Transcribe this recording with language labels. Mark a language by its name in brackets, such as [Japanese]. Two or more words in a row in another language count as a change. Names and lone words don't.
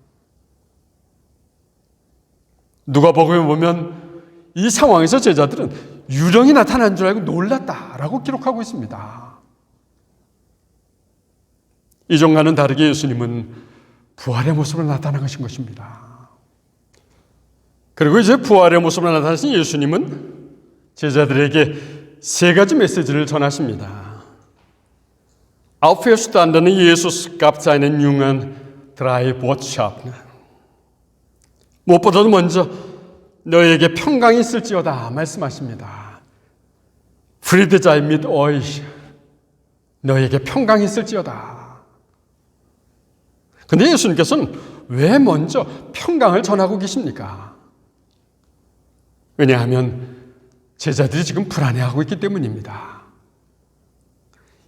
[Korean] 누가복음에 보면 이 상황에서 제자들은 유령이 나타난 줄 알고 놀랐다라고 기록하고 있습니다. 이전과는 다르게 예수님은 부활의 모습으로 나타나신 것입니다. 그리고 이제 부활의 모습으로 나타나신 예수님은 제자들에게 세 가지 메시지를 전하십니다. [German] Auferstandene Jesus gab seinen Jüngern drei Botschaften. [Korean] 무엇보다도 먼저 너에게 평강이 있을지어다 말씀하십니다. [German] Friede sei mit euch. [Korean] 너에게 평강이 있을지어다. 그런데 예수님께서는 왜 먼저 평강을 전하고 계십니까? 왜냐하면 제자들이 지금 불안해하고 있기 때문입니다.